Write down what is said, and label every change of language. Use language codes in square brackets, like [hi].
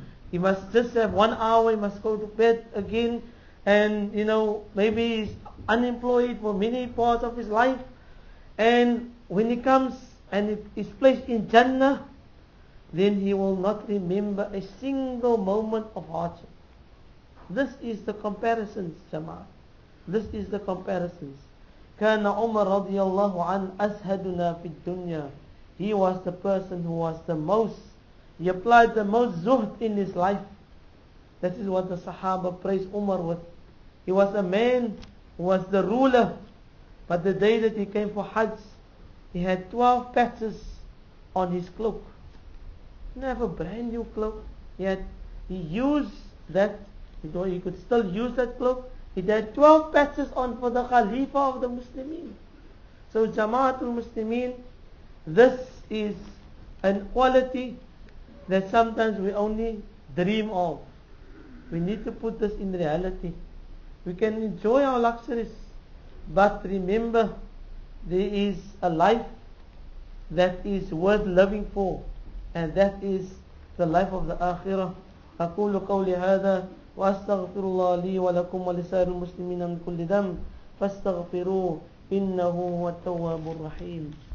[en] He must just have 1 hour, he must go to bed again. And, maybe he's unemployed for many parts of his life. And when he comes and is placed in Jannah, then he will not remember a single moment of hardship. This is the comparisons, Jama'ah. This is the comparisons. [ar] كان عمر رضي الله عنه أزهدنا في الدنيا. [en] He was the person who was the most, he applied the most zuhd in his life. That is what the Sahaba praised Umar with. He was a man who was the ruler, but the day that he came for Hajj, he had 12 patches on his cloak. He didn't have a brand new cloak. He used that, he could still use that cloak. He had 12 patches on for the Khalifa of the Muslimin. So Jama'atul Muslimin, this is an quality that sometimes we only dream of. We need to put this in reality. We can enjoy our luxuries, but remember, there is a life that is worth living for, and that is the life of the Akhirah. [ar] أقول قولي هذا وأستغفر الله لي ولكم ولسائر المسلمين من كل ذنب فاستغفروه إنه هو التواب الرحيم.